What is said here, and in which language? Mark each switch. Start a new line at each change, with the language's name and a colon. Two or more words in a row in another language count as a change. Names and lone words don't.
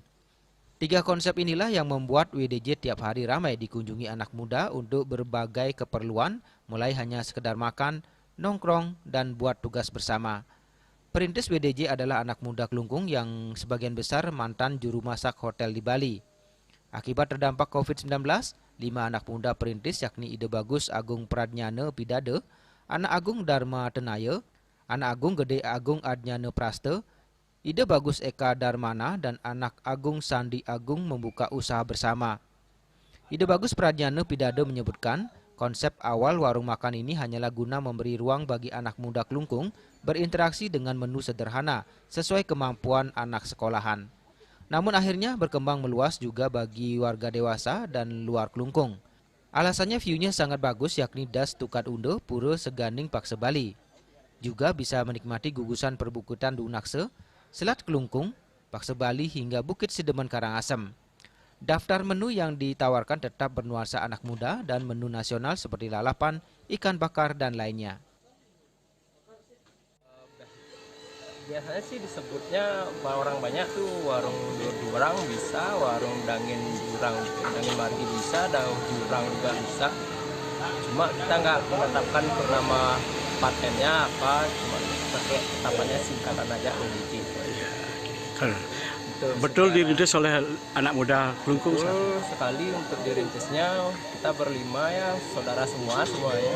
Indonesian: 3 konsep inilah yang membuat WDJ tiap hari ramai dikunjungi anak muda untuk berbagai keperluan, mulai hanya sekedar makan, nongkrong, dan buat tugas bersama. Perintis WDJ adalah anak muda Klungkung yang sebagian besar mantan juru masak hotel di Bali. Akibat terdampak COVID-19, 5 anak muda perintis yakni Ide Bagus Agung Pradnyane Pidade, Anak Agung Dharma Tenaya, Anak Agung Gede Agung Adnyane Praste, Ide Bagus Eka Darmana, dan Anak Agung Sandi Agung membuka usaha bersama. Ide Bagus Pradnyane Pidade menyebutkan, konsep awal warung makan ini hanyalah guna memberi ruang bagi anak muda Klungkung berinteraksi dengan menu sederhana sesuai kemampuan anak sekolahan. Namun akhirnya berkembang meluas juga bagi warga dewasa dan luar Klungkung. Alasannya view-nya sangat bagus yakni Das Tukat Unde, Pura Seganing Pakse Bali. Juga bisa menikmati gugusan perbukitan Dunakse, Selat Klungkung, Pakse Bali hingga Bukit Sidemen Karangasem. Daftar menu yang ditawarkan tetap bernuansa anak muda dan menu nasional seperti lalapan, ikan bakar, dan lainnya. Biasanya sih disebutnya orang banyak tuh warung jurang bisa, warung dangin margi bisa, dan jurang juga bisa. Cuma kita nggak menetapkan nama patennya apa, cuma pakai tetapannya singkatan aja WDJ. Betul dirintis oleh anak muda Klungkung. Betul sekali untuk dirintisnya kita berlima ya, saudara semuanya.